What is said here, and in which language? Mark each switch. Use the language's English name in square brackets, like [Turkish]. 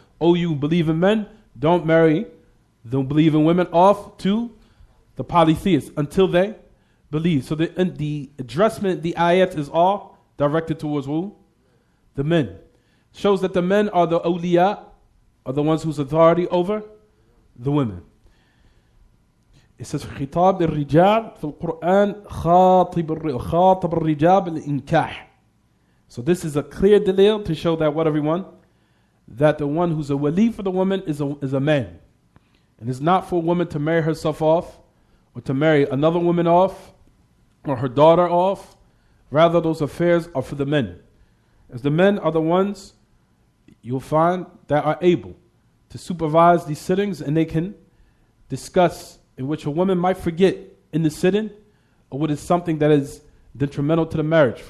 [English] Oh, you believe in men, don't believe in women off to the polytheists until they believe. So the addressment, the ayat is all directed towards who? The men. Shows that the men are the awliya, are the ones whose authority over the women. It says [Arabic] خطاب الرجال في القرآن خاطب الرجال بالإنكاح. [English] So this is a clear dalil to show that what everyone? That the one who's a wali for the woman is a man. And it's not for a woman to marry herself off or to marry another woman off or her daughter off. Rather, those affairs are for the men. As the men are the ones you'll find that are able to supervise these sittings, and they can discuss in which a woman might forget in the sitting, or what is something that is detrimental to the marriage.